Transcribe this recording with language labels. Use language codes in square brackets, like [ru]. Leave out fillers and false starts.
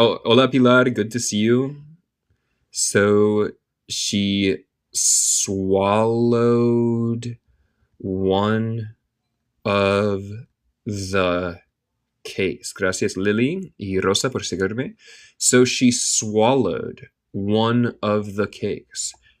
[es] Oh, hola Pilar, [en] good to see you. So, she swallowed one of the cakes. [es] Gracias, Lily y Rosa, por seguirme. [en] So, she swallowed one of the cakes.